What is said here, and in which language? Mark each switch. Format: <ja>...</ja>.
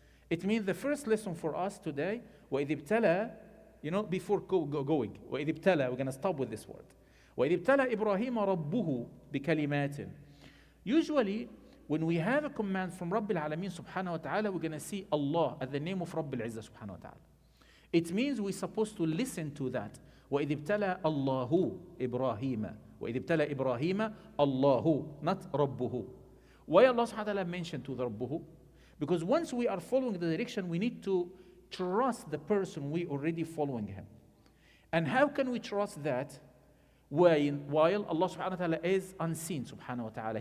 <en>It means the first lesson for us today,</en> <ar>وَإِذِ ابْتَلَى,</ar> <en>before going, وَإِذِ ابْتَلَى, we're going to stop with this word.</en> <ar>وَإِذِ ابْتَلَى إِبْرَاهِيمَ رَبُّهُ بِكَلِمَاتٍ.</ar> <en>Usually, when we have a command from Rabbil Alameen subhanahu wa ta'ala, we're going to see Allah at the name of Rabbil Izzah subhanahu wa ta'ala. It means we're supposed to listen to that.</en> <ar>وَإِذِ ابْتَلَى اللَّهُ إِبْرَاهِيمَ. وَإِذِ ابْتَلَى إِبْرَاهِيمَ اللَّهُ, not رَبُّهُ.</ar> <en>Why Allah subhanahu wa ta'ala mentioned to the رَبُّهُ? Because once we are following the direction, we need to trust the person we already following him. And how can we trust that while Allah subhanahu wa ta'ala is unseen subhanahu wa ta'ala?</en>